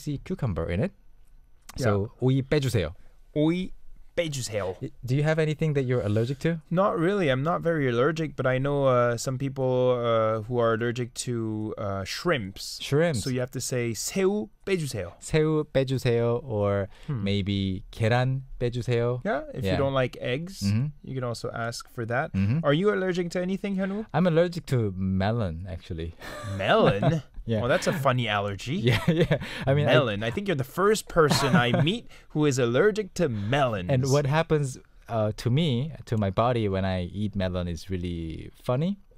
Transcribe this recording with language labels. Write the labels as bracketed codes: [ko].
[en] see cucumber in it. So [ko] 오이 빼주세요. 오이 빼주세요. [en] Do you have anything that you're allergic to? Not really. I'm not very allergic, but I know some people who are allergic to shrimps. Shrimps. So you have to say [ko] 새우 빼주세요. 새우 빼주세요, [en] or maybe [ko] 계란 빼주세요. [en] Yeah, if you don't like eggs, you can also ask for that. Are you allergic to anything, 현우? I'm allergic to melon, actually. Melon? Yeah. Oh, that's a funny allergy. Yeah. Melon. I think you're the first person I meet who is allergic to melons. And what happens to me, to my body, when I eat melon is really funny.